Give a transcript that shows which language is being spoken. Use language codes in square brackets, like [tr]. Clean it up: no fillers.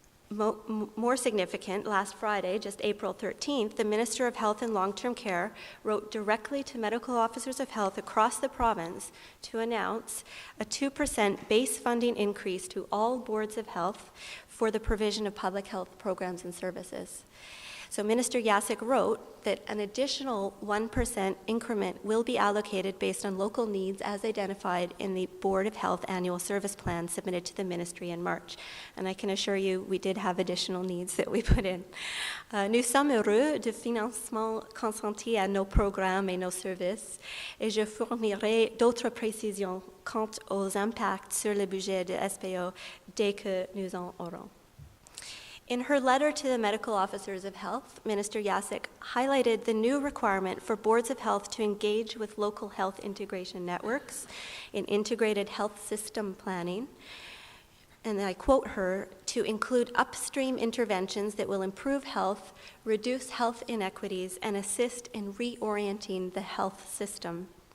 [en] More significant, last Friday, just April 13th, the Minister of Health and Long-Term Care wrote directly to medical officers of health across the province to announce a 2% base funding increase to all boards of health for the provision of public health programs and services. So Minister Yasik wrote that an additional 1% increment will be allocated based on local needs as identified in the Board of Health annual service plan submitted to the ministry in March. And I can assure you we did have additional needs that we put in. [fr] Nous sommes heureux de financement consenti à nos programmes et nos services, et je fournirai d'autres précisions quant aux impacts sur le budget de SPO dès que nous en aurons. [en] In her letter to the medical officers of health, Minister Yasik highlighted the new requirement for boards of health to engage with local health integration networks in integrated health system planning, and I quote her, to include upstream interventions that will improve health, reduce health inequities, and assist in reorienting the health system.